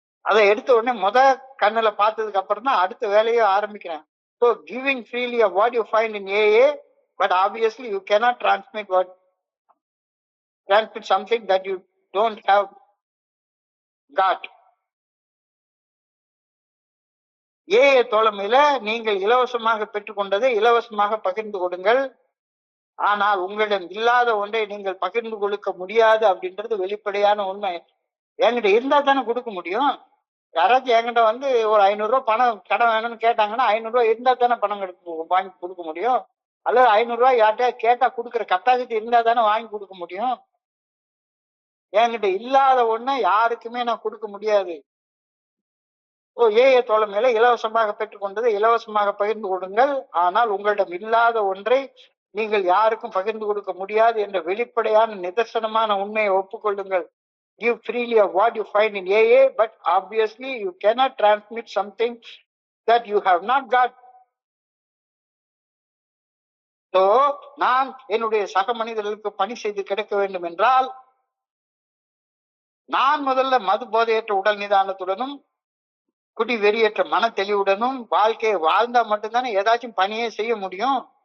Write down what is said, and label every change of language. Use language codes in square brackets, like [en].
[ta] அதை எடுத்த உடனே கண்ணுல பார்த்ததுக்கு அப்புறம் தான் அடுத்த வேலையை ஆரம்பிக்கிறேன். [en] So giving freely of what you find in AA, but obviously you cannot transmit something that you don't have got. [ta] AA தோழமையில நீங்கள் இலவசமாக பெற்றுக்கொண்டதை இலவசமாக பகிர்ந்து கொடுங்கள். ஆனால் உங்களிடம் இல்லாத ஒன்றை நீங்கள் பகிர்ந்து கொடுக்க முடியாது அப்படின்றது வெளிப்படையான உண்மை. என்கிட்ட இருந்தா தானே கொடுக்க முடியும். யாராச்சும் என்கிட்ட வந்து ஒரு 500 ரூபாய் பணம் கடன் வேணும்னு கேட்டாங்கன்னா 500 ரூபாய் இருந்தா தானே பணம் வாங்கி கொடுக்க முடியும். அல்லது 500 ரூபாய் யார்கிட்டயா கேட்டா கொடுக்குற கெப்பாசிட்டி இருந்தா தானே வாங்கி கொடுக்க முடியும். என்கிட்ட இல்லாத ஒண்ணை யாருக்குமே நான் கொடுக்க முடியாது. AA தோழமையில இலவசமாக பெற்றுக்கொண்டதை இலவசமாக பகிர்ந்து கொடுங்கள். ஆனால் உங்களிடம் இல்லாத ஒன்றை நீங்கள் யாருக்கும் பகிர்ந்து கொடுக்க முடியாது என்ற வெளிப்படையான நிதர்சனமான உண்மையை ஒப்புக்கொள்ளுங்கள். [en] Give freely of what you find in AA, but obviously you cannot transmit something that you have not got. [ta] So, நான் என்னுடைய சக மனிதர்களுக்கு பணி செய்து கிடைக்க வேண்டும் என்றால் நான் முதல்ல மது போதையற்ற உடல் நிதானத்துடனும் குடி வெறியற்ற மன தெளிவுடனும் வாழ்க்கையை வாழ்ந்தா மட்டும்தானே ஏதாச்சும் பணியை செய்ய முடியும்.